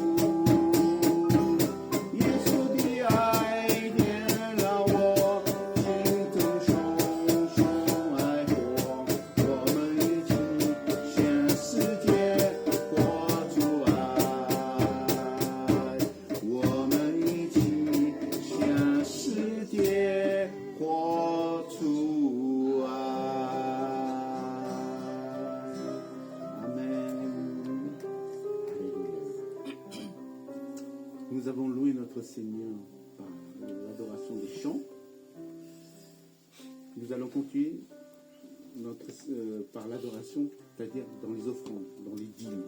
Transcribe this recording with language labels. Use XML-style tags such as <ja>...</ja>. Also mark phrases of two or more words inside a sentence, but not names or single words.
<zh>耶稣的爱点燃我心中熊熊爱火，我们一起向世界活出爱。我们一起向世界活出爱。Amen.</zh> <fr>Alléluia. Nous avons loué notre Seigneur par l'adoration des chants. Nous allons continuer par l'adoration, c'est-à-dire dans les offrandes, dans les dîmes.</fr>